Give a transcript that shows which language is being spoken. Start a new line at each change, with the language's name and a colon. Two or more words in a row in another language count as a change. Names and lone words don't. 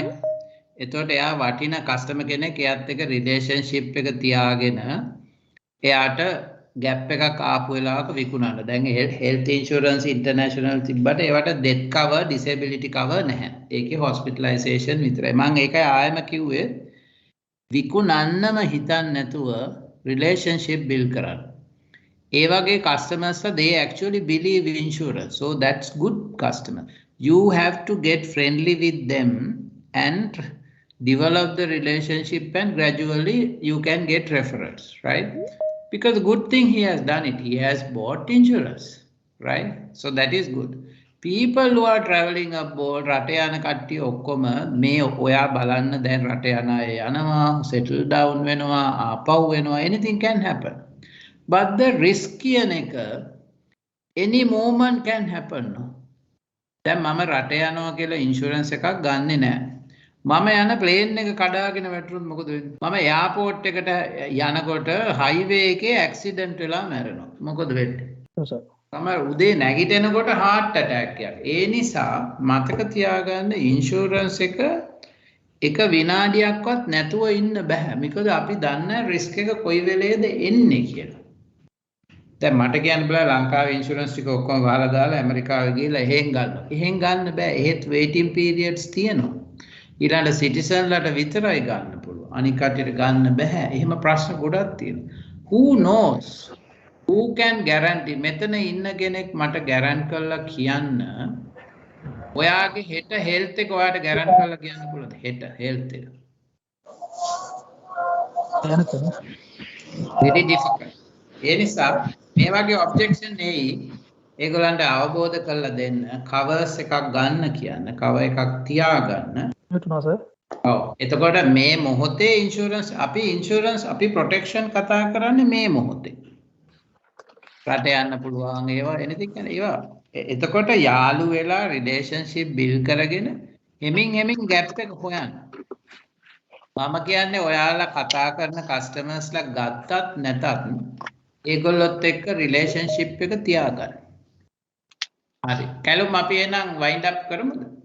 Sinhala: එතකොට එයා වටින කස්ටමර් කෙනෙක් එයාත් එක්ක රිලේෂන්ෂිප් එක තියාගෙන එයාට ගැප් එකක් ආපු වෙලාවක විකුණන්න. දැන්
English: health insurance international
Sinhala: තිබ්බට ඒවට
English: death cover disability cover
Sinhala: නැහැ. ඒකේ හොස්පිටලයිසේෂන් විතරයි. මම ඒකයි ආයෙම කිව්වේ විකුණන්නම හිතන්නේ නැතුව
English: relationship build
Sinhala: කරන්න. ඒ වගේ කස්ටමර්ස්ලා
English: they actually believe in insurance. So that's good customer. You have to get friendly with them and develop the relationship and gradually you can get referrals, right? Because the good thing he has done it, he has bought insurance, right? So that is good. People who are traveling abroad,
Sinhala: රට යන කට්ටිය ඔක්කොම මේ ඔයා බලන්න දැන් රට යන අය යනවා,
English: settle down
Sinhala: වෙනවා, ආපහු වෙනවා,
English: anything can happen. But the risk
Sinhala: කියන එක
English: any moment can happen.
Sinhala: දැන් මම රට යනවා කියලා ඉන්ෂුරන්ස් එකක් ගන්නෙ නැහැ. මම යන ප්ලේන් එක කඩාගෙන වැටුනොත් මොකද වෙන්නේ? මම එයාපෝට් එකට යනකොට හයිවේ එකේ ඇක්සිඩන්ට් වෙලා මැරෙනවා. මොකද වෙන්නේ? තමයි උදේ නැගිටිනකොට
English: heart attack
Sinhala: එකක්. ඒ නිසා මතක තියාගන්න ඉන්ෂුරන්ස් එක විනාඩියක්වත් නැතුව ඉන්න බෑ. මොකද අපි දන්නේ රිස්ක් එක කොයි වෙලේද එන්නේ කියලා. දැන් මට කියන්න බෑ ලංකාවේ ඉන්ෂුරන්ස් ටික ඔක්කොම වහලා දාලා ඇමරිකාවේ ගිහලා එහෙන් ගන්නවා. එහෙන් ගන්න බෑ. එහෙත්
English: waiting periods
Sinhala: තියෙනවා. ඊළඟ සිටිසන්ලට විතරයි ගන්න පුළුවන්. අනික කටට ගන්න බෑ. එහෙම ප්‍රශ්න ගොඩක් තියෙනවා.
English: Who knows? Who can guarantee?
Sinhala: මෙතන ඉන්න කෙනෙක් මට ගැරන්ට් කරලා කියන්න ඔයාගේ හෙට හෙල්ත් එක ඔයාට ගැරන්ට් කරලා කියන්න පුළුවන්ද? හෙට හෙල්ත් එක.
English: very difficult.
Sinhala: ඒ නිසා මේ වගේ ඔබ්ජෙක්ෂන් එයි ඒගොල්ලන්ට අවබෝධ කරලා දෙන්න කවර්ස් එකක් ගන්න කියන්න කවර් එකක් තියාගන්න. හිතුණා සර්. ඔව්. එතකොට මේ මොහොතේ ඉන්ෂුරන්ස් අපි ප්‍රොටෙක්ෂන් කතා කරන්නේ මේ මොහොතේ. රට යන්න පුළුවන් ඒවා
English: anything kind
Sinhala: ඒවා. එතකොට යාළු වෙලා
English: relationship build
Sinhala: කරගෙන හෙමින් ગેප් එක හොයන්න. මම කියන්නේ ඔයාලා කතා කරන කස්ටමර්ස්ලා ගත්තත් නැතත් ඒගොල්ලොත් එක්ක රිලේෂන්ෂිප් එක තියාගන්න. හරි. කැලුම් අපි එහෙනම්
English: wind up
Sinhala: කරමුද?